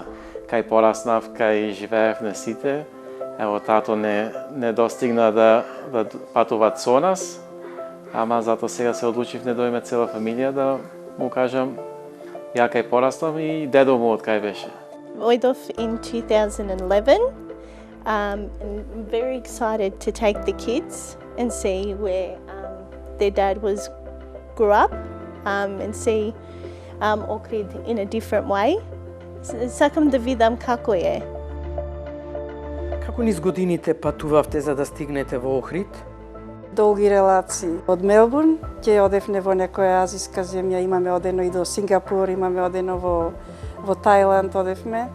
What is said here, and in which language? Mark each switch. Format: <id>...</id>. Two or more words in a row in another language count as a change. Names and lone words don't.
<mk>Кај пораснав, кај живеев на сите. Ево, тато не достигна да патуват со нас, ама зато сега се одлучив не дојме цела фамилија да му кажам ја кај пораснав и дедо му од кај беше. Ојдов in 2011.</mk> <en>And I'm very excited to take the kids and see where their dad grew up and see Охрид in a different way.</en> <mk>Сакам да видам како е. Како низ годините патувавте за да стигнете во Охрид? Долги релации. Од Мелбурн ќе одевме во некоја азиска земја, имаме одено и до Сингапур, имаме одено во Тајланд одевме.</mk>